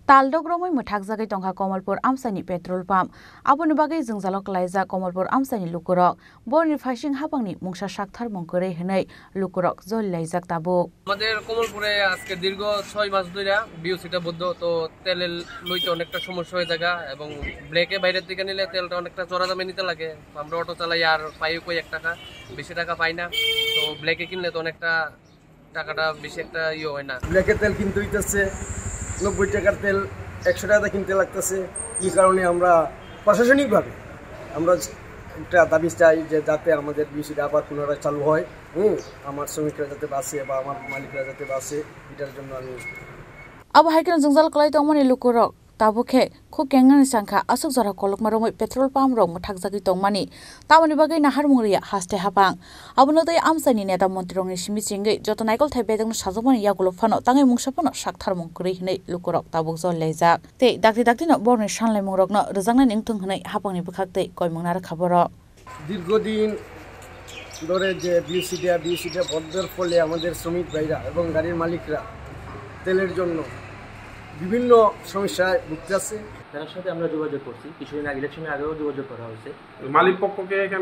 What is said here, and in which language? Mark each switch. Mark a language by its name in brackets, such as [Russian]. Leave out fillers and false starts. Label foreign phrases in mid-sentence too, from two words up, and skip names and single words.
[Kok Borok] तालदग्रमै मोथाकजागै तंखा कमलपुर आमसानि [English] petrol pump [Kok Borok] आबोनि बागै जोंजालक लायजा कमलपुर आमसानि लुकुरक बरनि फाइसिं हाबांनि मुंसा साकथार मंकरै हनै लुकुरक जल लायजाक ताबो [Bangla] আমাদের কমলপুরে আজকে দীর্ঘ 6 মাস ধরে বিওসিটা বদ্ধ তো তেলের লইতে অনেকটা সমস্যা হয়ে যায় এবং ব্রেকে বাইরের দিকে নিলে তেলটা অনেকটা চড়া দামে নিতে লাগে আমরা অটো চালাই আর পাই কই 1 টাকা বেশি টাকা পাই না তো ব্লেকে কিনলে তো অনেকটা টাকাটা বেশি একটা হয় না ব্লেকে তেল কিনতে হইতেছে 90 টাকার তেল 100 টাকা কিনতে লাগতেছে এই কারণে আমরা প্রশাসনিকভাবে আমরা একটা দাবি চাই যে যাতে আমাদের বিওসিটা আবার পুনরায় চালু হয় আমার শ্রমিকরা যাতে বাঁচে বা আমার মালিকরা যাতে বাঁচে এটার জন্য আমি [Kok Borok] अब हाइकन जोंजाल कलाई तंगमनि लुकुरक ताबुखे खु केंगनि सांखा असुक जरा कलक मारमै [English] petrol pump [Kok Borok] रंग मोथाकजागै तंगमानि तामनि बागै नाहार मुंगरिया हास्ते हाबां अबनोदै आमसानि नेता मन्त्रि रंनि सिमिचिंगै जत नायकल थाइबेदं साजमनि यागुलो फानो तांगै मुंसाफनो साकथार मंकरै हनै लुकुरक ताबुक जल लायजाक ते दाक्ति दाक्तिनो बरनि सानलाय मुंरकनो रोजांनाय निंथों हनै हाबांनि बखाक्तै कयमंनार खबर [Bangla] দীর্ঘদিন ধরে যে বিওসিটা বন্ধের ফলে আমাদের শ্রমিক ভাইরা এবং গাড়ির মালিকরা তেলের জন্য বিভিন্ন সমস্যায় ভুগতেছে তার সাথে আমরা যোগাযোগ করছি কিছুদিন আগে ইলেকশনের আগেও যোগাযোগ করা হয়েছে মালিক পক্ষকে এখানে